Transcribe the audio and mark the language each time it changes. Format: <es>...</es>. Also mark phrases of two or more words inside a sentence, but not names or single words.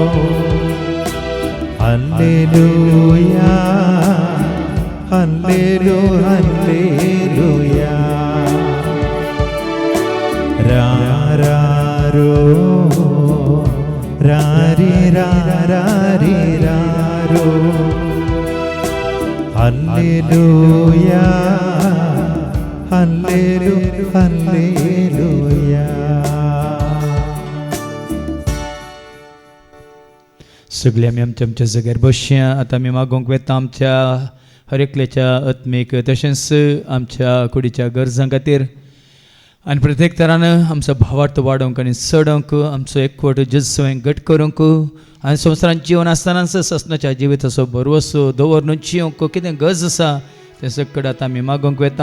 <kok>ಹಲ್ಲೆಲೂಯಾ ಹಲ್ಲೆಲೂ ಹಲ್ಲೆಲೂಯಾ ರಾರಾರೋ ರಾರಿ ರಾರಿ ರಾರೋ ಹಲ್ಲೆಲೂಯಾ ಹಲ್ಲೆಲೂ ಹಲ್ಲೆಲೂಯಾ. सगळे आमी आमच्या आमच्या जाग्यार बसया. आतां आमी मागोवंक वेता आमच्या हर एकल्याच्या आत्मीक तशेंच आमच्या कुडीच्या गरजां खातीर आनी प्रत्येक तरान आमचो भावार्थ वाडोवंक आनी चडोवंक आमचो एकवट जेजून घट करूंक आनी संवसारांत जिवन आसतना ससनाच्या जिविताचो भरवसो दवरून जियोंक कितें गरज आसा तें सगळें आतां आमी मागोवंक वेता.</kok>